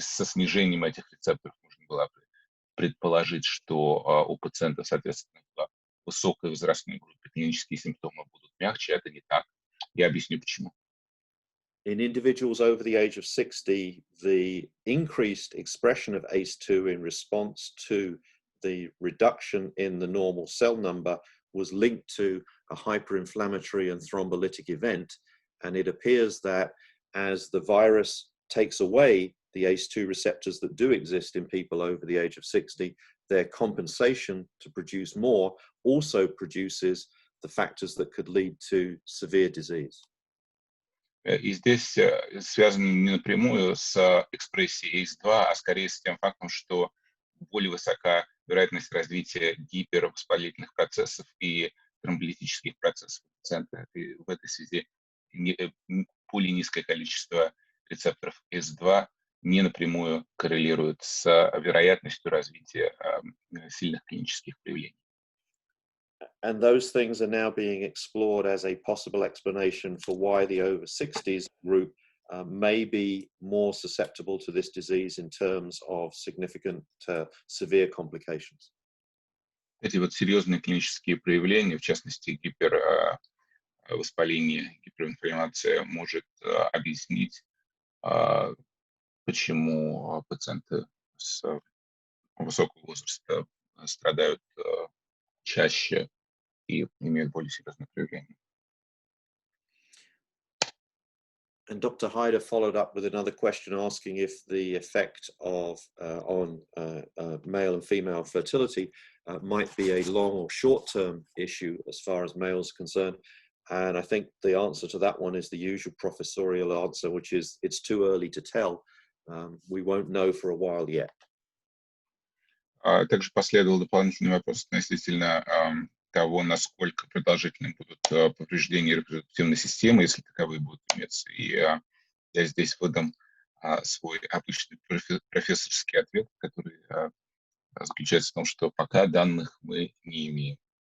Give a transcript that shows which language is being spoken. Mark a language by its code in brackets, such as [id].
[ru] Со снижением этих рецепторов можно было предположить, что у пациентов, соответственно, в высокой возрастной группе клинические симптомы будут мягче. Это не так. Я объясню, почему. [en] In individuals over the age of 60, the increased expression of ACE2 in response to the reduction in the normal cell number was linked to a hyperinflammatory and thrombolytic event. And it appears that as the virus takes away the ACE2 receptors that do exist in people over the age of 60, their compensation to produce more also produces the factors that could lead to severe disease. [ru] И здесь связано не напрямую с экспрессией ACE2, а скорее с тем фактом, что более высока вероятность развития гипервоспалительных процессов и тромболитических процессов у пациента. И в этой связи более низкое количество рецепторов ACE2 не напрямую коррелирует с вероятностью развития сильных клинических проявлений. [en] And those things are now being explored as a possible explanation for why the over 60s group may be more susceptible to this disease in terms of significant severe complications. [ru] Эти вот серьезные клинические проявления, в частности гипервоспаление, гиперинфламмация, может объяснить, почему пациенты с высокого возраста страдают чаще и имеют более серьезные проявления. [en] And Dr. Hyder followed up with another question asking if the effect of on male and female fertility might be a long or short-term issue as far as males are concerned. And I think the answer to that one is the usual professorial answer, which is it's too early to tell. We won't know for a while yet. [ru] Также последовал дополнительный вопрос относительно того, насколько продолжительны будут повреждения репродуктивной системы, если таковые будут иметься. И я здесь выдам свой обычный профессорский ответ, который заключается в том, что пока данных мы не имеем.